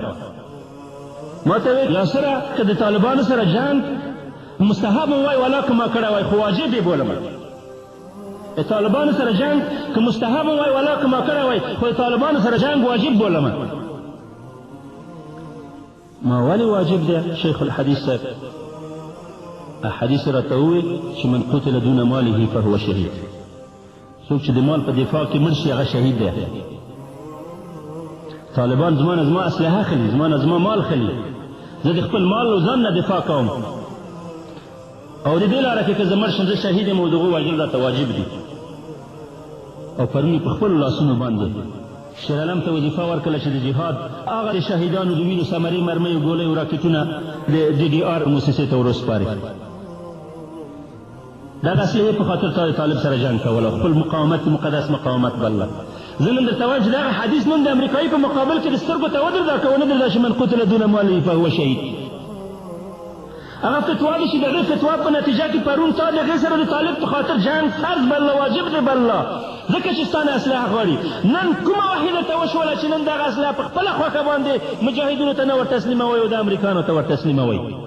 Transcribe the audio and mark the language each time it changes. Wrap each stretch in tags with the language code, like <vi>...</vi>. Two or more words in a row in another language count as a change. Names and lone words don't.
<ps>ما ته ویل یا سره که د طالبانو سره جنګ مستحب وای ولا که ما کړی وای خو واجب یې بولم. د طالبانو سره جنګ که مستحب وای ولا که ما کړی وای خو د طالبانو سره جنګ واجب بولم. ما ولې واجب دی شیخ الحدیث صاحب؟ حدیث راته وویل چې</ps> <ar>من قتل دون ماله فهو شهید.</ar> <ps>څوک چې د مال په دفاع کې مړ شي هغه شهید دی. طالبان زما نه زما اسلحه خلي، زما نه زما مال خلي، زه د خپل مال او ځان نه دفاع کوم او د دې لاره کې که زه مړ شم زه شهید یم او د هغو وژل راته واجب دي. او پرون په خپلو لاسونو باندې شیر علم ته وظیفه ورکړله چې د جهاد هغه د شهیدانو د وینو ثمرې مرمیو ګولۍ او راکټونه د ډي ډي آر موسسې ته وروسپارې. دغه اصلحې په خاطر تا د طالب سره جنګ کول او خپل مقاومت مقدس مقاومت بلله. زه نن درته وایم چې دغه حدیث نن د امریکایي په مقابل کې د سترګو ته ودرېده که ونه درېده چې</ps> <ar>من قتل دون ماله فهو شهید.</ar> <ps>هغه فتوا ده چې د هغې فتوا په نتیجه کې پرون تا د هغې سره د طالب په خاطر جنګ فرض بلله، واجب دی بلله، ځکه چې ستا نه اسلحه غواړي. نن کومه وحي درته وشوله چې نن دغه اسلحه په خپله خوښه باندې مجاهدینو ته نه ور تسلیموئ او د امریکانو ته ور تسلیموئ؟</ps>